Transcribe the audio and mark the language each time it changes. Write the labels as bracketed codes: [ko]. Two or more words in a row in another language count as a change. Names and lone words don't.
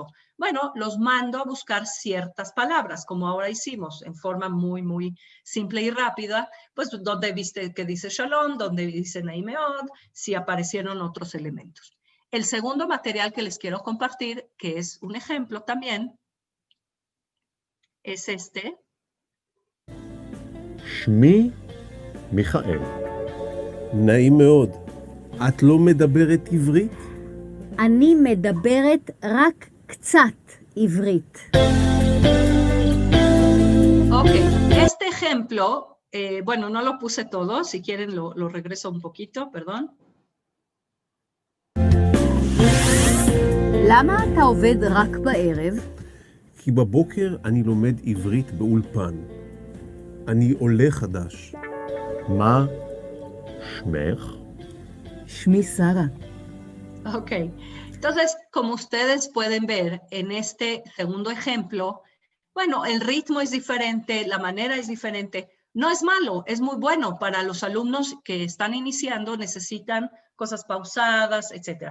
[es] Bueno, los mando a buscar ciertas palabras, como ahora hicimos, en forma muy, muy simple y rápida, pues donde viste que dice Shalom, donde dice Naimeod, si aparecieron otros elementos. El segundo material que les quiero compartir, que es un ejemplo también, es este. [he] שמי מיכאל. נעים מאוד. את לא מדברת עברית? אני מדברת רק קצת עברית. [es] Ok, este ejemplo, bueno, no lo puse todo, si quieren lo regreso un poquito, perdón. [he] למה אתה עובד רק בערב? כי בבוקר אני לומד עברית באולפן. אני עולה חדש. מה שמך? שמי שרה. [es] Ok, entonces, como ustedes pueden ver en este segundo ejemplo, bueno, el ritmo es diferente, la manera es diferente. No es malo, es muy bueno para los alumnos que están iniciando, necesitan cosas pausadas, etc.